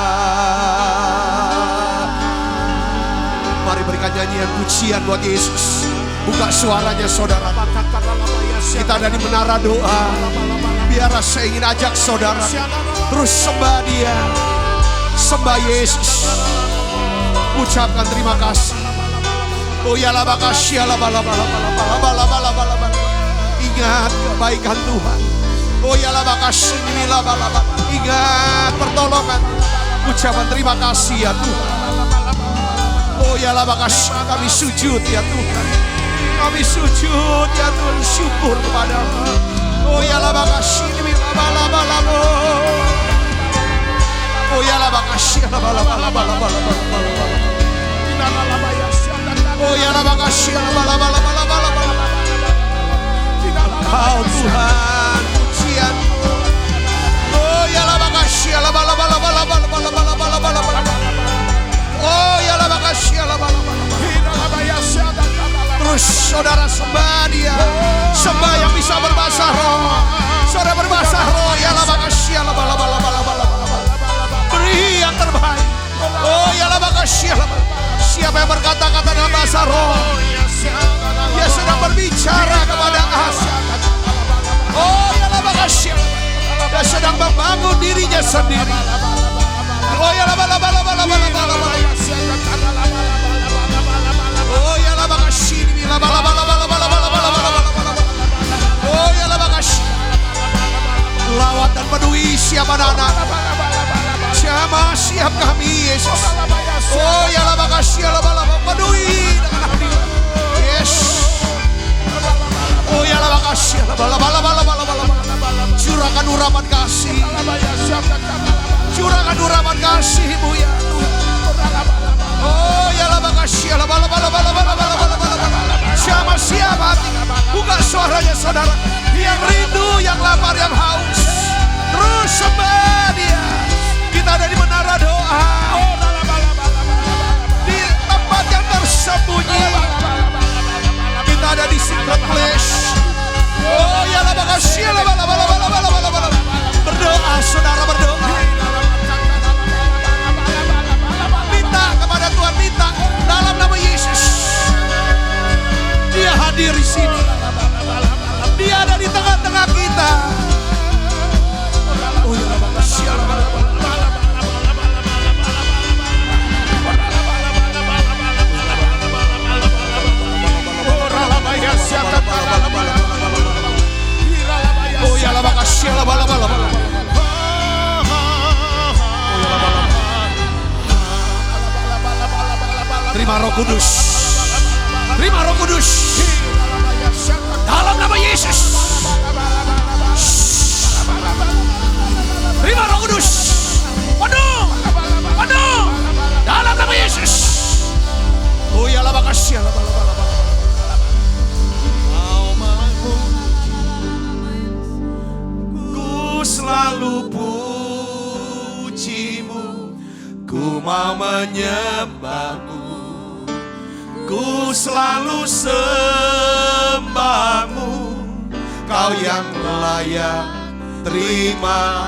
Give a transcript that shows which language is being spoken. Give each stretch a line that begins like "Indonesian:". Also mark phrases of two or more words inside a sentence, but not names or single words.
Indonesian: Mari berikan nyanyian pujian buat Yesus. Buka suaranya saudara. Kita ada di menara doa. Biar saya ingin ajak saudara terus sembah Dia, sembah Yesus, ucapkan terima kasih. Oh ya la makasih la bala bala bala bala bala bala bala. Ingat kebaikan Tuhan. Oh ya la makasih ini la bala bala. Ingat pertolongan. Ucapan terima kasih ya Tuhan. Oh ya la makasih, kami sujud ya Tuhan. Kami sujud ya Tuhan, syukur kepadamu. Oh ya la makasih ini la bala bala bala. Oh ya la makasih la bala bala bala bala bala. Oh ya la makasih la bala bala bala bala bala. Kau Tuhan pujian. Oh ya la makasih la bala bala bala bala bala bala bala bala. Oh ya la makasih la bala bala. Terus saudara sembah Dia, sembah yang bisa berbahasa roh. Saudara berbahasa roh ya la makasih la bala bala bala bala bala. Beri yang terbaik. Oh ya la makasih la bala. Siapa yang berkata-kata dalam bahasa roh, Dia sedang berbicara kepada aku. Oh ya la makasih. Dia sedang membangun dirinya sendiri. Oh ya la bala bala bala bala bala bala. Oh ya la makasih la bala bala bala bala bala bala bala. Oh ya la makasih. Lawat dan penuhi siap anak-anak. Jamaah siap kami Yesus. Oh ya la makasih la bala bala penuhi dengan hadirat. Yes. Oh ya la makasih la bala bala bala bala bala. Curahkan urapan kasih. Curahkan urapan kasih-Mu ya Tuhan. Oh ya la makasih la bala bala bala bala bala bala bala. Jamaah siap hati. Buka suaranya saudara. Yang rindu, yang lapar, yang haus. Terus sembah Dia. Kita ada di menara doa. Di tempat yang tersembunyi. Kita ada di
English: secret place. Oh ya la makasih la bala bala bala bala bala bala.
Indonesian: Berdoa saudara, berdoa. Minta kepada Tuhan, minta dalam nama Yesus. Dia hadir di sini. Dia ada di tengah-tengah kita. Oh ya la makasih la bala bala. Oh ya la makasih la bala bala bala. Terima Roh Kudus. Terima Roh Kudus. Dalam nama Yesus. Terima Roh Kudus. Penuh. Penuh. Dalam nama Yesus. Oh ya la makasih la bala bala bala. Selalu puji-Mu, ku mau menyembah-Mu, ku selalu sembah-Mu, Kau yang layak terima